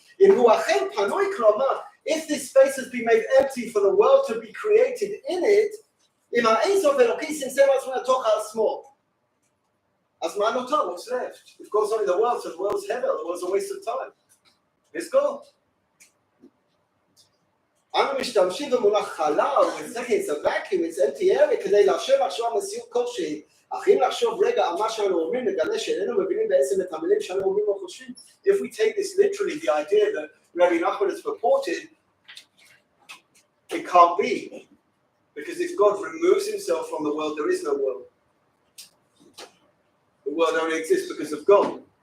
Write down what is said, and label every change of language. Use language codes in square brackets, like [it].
[en] If this space has been made empty for the world to be created in it, what's left? If God's not in the world, so the world's heaven, the world's a waste of time. Let's go. [he] אנו משתמשים במונח חלל, [en] it's a vacuum, it's empty area, [he] כדי לאפשר לחשוב על מציאות כלשהי. אך אם לחשוב רגע על מה שאנו אומרים, נגלה שאיננו מבינים בעצם את המילים שאנו אומרים או חושבים. [en] If we take this literally, the idea that Rabbi Nachman has purported, it can't be. Because if God removes himself from the world, there is no world. The world only exists because of God.